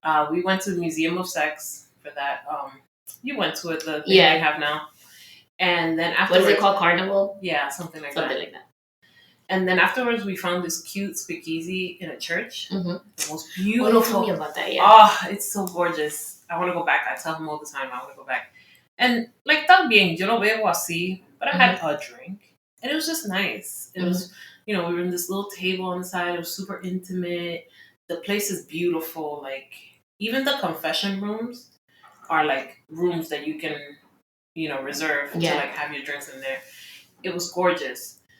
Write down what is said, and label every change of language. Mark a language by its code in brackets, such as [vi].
[en] We went to the Museum of Sex for that. You went to it, the thing they have now. And then afterwards... What is it called? Carnival? Yeah, something like that. And then afterwards, we found this cute speakeasy in a church. Mm-hmm. The most beautiful. Oh, tell me about that, yeah. Oh, it's so gorgeous. I want to go back. I tell him all the time, I want to go back. And like, [es] también, yo lo veo así, [en] but I had a drink. And it was just nice. It was, we were in this little table on the side. It was super intimate. The place is beautiful. Like, even the confession rooms are like rooms that you can, reserve to like have your drinks in there. It was gorgeous.